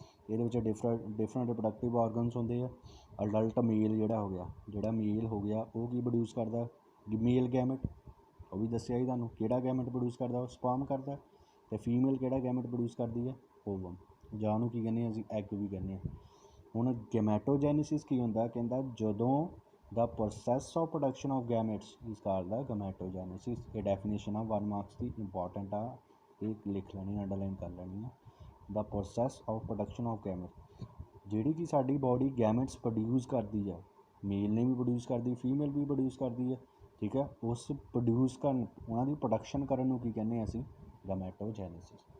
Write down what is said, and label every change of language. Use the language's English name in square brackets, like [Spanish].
[Punjabi] ਇਹਦੇ ਵਿੱਚ different reproductive organs ਹੁੰਦੇ ਆ। ਅਡਲਟ ਮੇਲ ਜਿਹੜਾ ਮੇਲ ਹੋ ਗਿਆ ਉਹ ਕੀ ਪ੍ਰੋਡਿਊਸ ਕਰਦਾ, ਮੇਲ ਗੈਮਟ, ਉਹ ਵੀ ਦੱਸਿਆ ਹੀ ਤੁਹਾਨੂੰ, ਕਿਹੜਾ ਗੈਮਟ ਪ੍ਰੋਡਿਊਸ ਕਰਦਾ, ਉਹ ਸਪਰਮ ਕਰਦਾ। ਅਤੇ ਫੀਮੇਲ ਕਿਹੜਾ ਗੈਮਟ ਪ੍ਰੋਡਿਊਸ ਕਰਦੀ ਹੈ, ਓਵਮ, ਜਾਂ ਉਹਨੂੰ ਕੀ ਕਹਿੰਦੇ ਹਾਂ ਅਸੀਂ, ਐਗ ਵੀ ਕਹਿੰਦੇ ਹਾਂ। ਹੁਣ ਗੈਮੈਟੋਜੈਨੇਸਿਸ ਕੀ ਹੁੰਦਾ, ਕਹਿੰਦਾ ਜਦੋਂ [English] the process of production of gametes is called the gametogenesis। [Punjabi] ਇਹ ਡੈਫੀਨੇਸ਼ਨ ਆ 1 ਮਾਰਕਸ ਦੀ, ਇੰਪੋਰਟੈਂਟ ਆ, ਇਹ ਲਿਖ ਲੈਣੀ, ਅੰਡਰਲਾਈਨ ਕਰ ਲੈਣੀ ਆ। [English] the process of production of gametes, [Punjabi] ਜਿਹੜੀ ਕਿ ਸਾਡੀ ਬੋਡੀ ਗੈਮੇਟਸ ਪ੍ਰੋਡਿਊਸ ਕਰਦੀ ਆ, ਮੇਲ ਨੇ ਵੀ ਪ੍ਰੋਡਿਊਸ ਕਰਦੀ, ਫੀਮੇਲ ਵੀ ਪ੍ਰੋਡਿਊਸ ਕਰਦੀ ਹੈ, ਠੀਕ ਹੈ। ਉਸ ਪ੍ਰੋਡਿਊਸ ਕਰਨ, ਉਹਨਾਂ ਦੀ ਪ੍ਰੋਡਕਸ਼ਨ ਕਰਨ ਨੂੰ ਕੀ ਕਹਿੰਦੇ ਹਾਂ ਅਸੀਂ, ਗੈਮੈਟੋਜੈਨੇਸਿਸ।